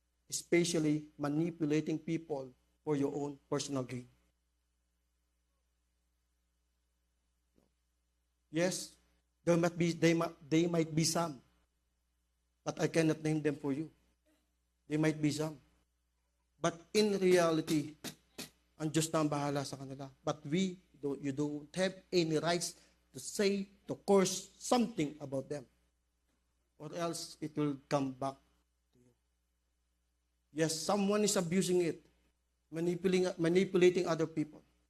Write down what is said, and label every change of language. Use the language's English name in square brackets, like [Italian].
[English] Especially manipulating people for your own personal gain. Yes, they might be some, but I cannot name them for you. They might be some. But in reality, [Filipino] ang Diyos na ang bahala sa kanila. [English] But you don't have any rights to say, to curse something about them. Or else it will come back to you. Yes, someone is abusing it, manipulating other people.